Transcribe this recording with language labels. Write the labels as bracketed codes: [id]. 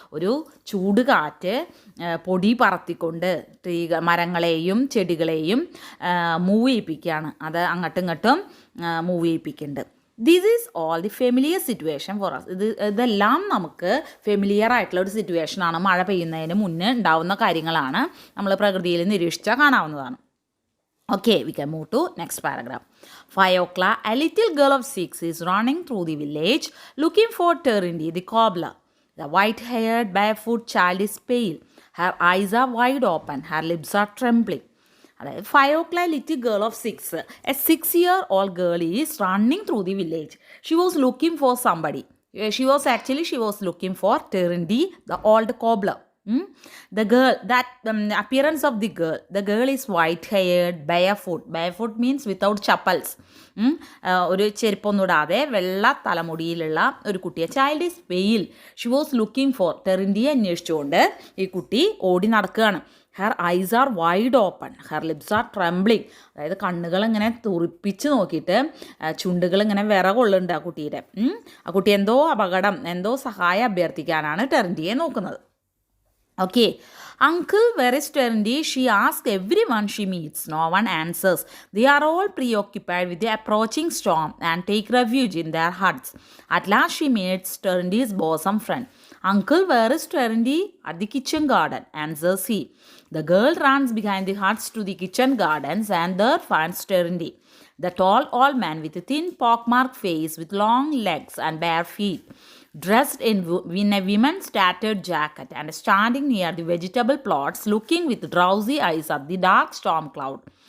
[ml] ഒരു ചൂട് കാറ്റ് പൊടി പറത്തിക്കൊണ്ട് മരങ്ങളെയും ചെടികളെയും മൂവ് ചെയ്യിപ്പിക്കുകയാണ്. അത് അങ്ങോട്ടും ഇങ്ങോട്ടും move ചെയ്യിപ്പിക്കുന്നുണ്ട്. [en] This is all the familiar situation for us. [ml] ഇതെല്ലാം നമുക്ക് ഫെമിലിയർ ആയിട്ടുള്ള ഒരു സിറ്റുവേഷനാണ്. മഴ പെയ്യുന്നതിന് മുന്നേ ഉണ്ടാവുന്ന കാര്യങ്ങളാണ്. നമ്മൾ പ്രകൃതിയിൽ നിരീക്ഷിച്ചാൽ കാണാവുന്നതാണ്. [en] Okay, we can move to next paragraph. Fiocla, a little girl of 6, is running through the village looking for Terendi, the cobbler. The white-haired, barefoot child is pale. Her eyes are wide open. Her lips are trembling. Fiocla, a little girl of 6, a 6-year-old girl is running through the village. She was looking for somebody. She was looking for Terendi, the old cobbler. The girl, appearance of the girl is white-haired, barefoot means without chappals. [ml] ഒരു ചെരുപ്പൊന്നുമിടാതെ വെള്ള തലമുടിയിലുള്ള ഒരു കുട്ടിയെ. [en] Child is pale. She was looking for, [ml] ടെറിൻഡിയെ അന്വേഷിച്ചുകൊണ്ട് ഈ കുട്ടി ഓടി നടക്കുകയാണ്. [en] Her eyes are wide open, her lips are trembling. [ml] അതായത് കണ്ണുകൾ ഇങ്ങനെ തുറിപ്പിച്ച് നോക്കിയിട്ട് ചുണ്ടുകൾ ഇങ്ങനെ വിറകൊള്ളുന്നുണ്ട് ആ കുട്ടിയുടെ. ആ കുട്ടി എന്തോ അപകടം, എന്തോ സഹായം അഭ്യർത്ഥിക്കാനാണ് ടെറിൻഡിയെ നോക്കുന്നത്. [en] Okay. Uncle, where is Terendi? She asks everyone she meets. No one answers. They are all preoccupied with the approaching storm and take refuge in their huts. At last she meets Terendi's bosom friend. Uncle, where is Terendi? At the kitchen garden, answers he. The girl runs behind the huts to the kitchen gardens and there finds Terendi, the tall old man with a thin pockmarked face, with long legs and bare feet, dressed in a woman's tattered jacket, and standing near the vegetable plots, looking with drowsy eyes at the dark storm cloud.